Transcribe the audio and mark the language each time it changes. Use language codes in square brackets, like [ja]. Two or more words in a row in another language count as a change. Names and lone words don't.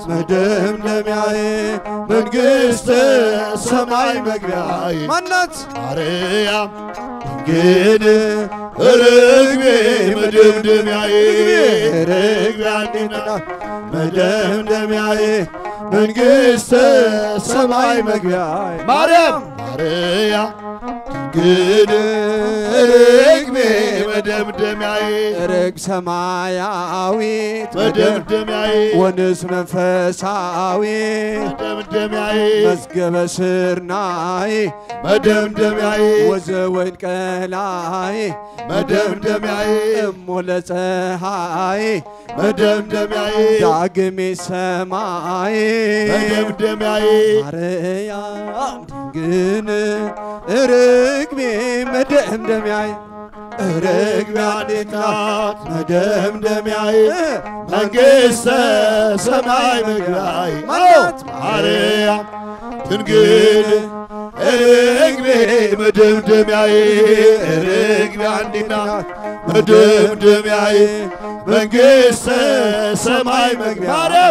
[am] መደምደሚያዬ መንግሥተ ሰማይ መግቢያዬ ማናት ማርያም ድንግል ርግቤ መደምደሚያዬ ርግቤ አንዲት ናት መደምደሚያዬ መንግሥተ ሰማይ መግቢያዬ ማርያም ድንግል ርግቤ መደምደሚያዬ [gez] ርግ ሰማያዊት [am] መደምደሚያዬ [gez] ወንስ መንፈሳዊት [am] መደምደሚያዬ [gez] መዝገበ ስርናይ [am] መደምደሚያዬ [gez] ወዘወይን ቀላይ [am] መደምደሚያዬ [gez] እሞ ለፀሐይ [am] መደምደሚያዬ [gez] ዳግሜ ሰማይ [am] መደምደሚያዬ ማርያም ድንግል ርግቤ መደምደሚያዬ ርግቤ አንዲት ናት መደምደሚያዬ መንግሥተ ሰማይ መግቢያዬ ማናት ማርያም ድንግል ርግቤ መደምደሚያዬ ርግቤ አንዲት ናት መደምደሚያዬ መንግሥተ ሰማይ መግቢያዬ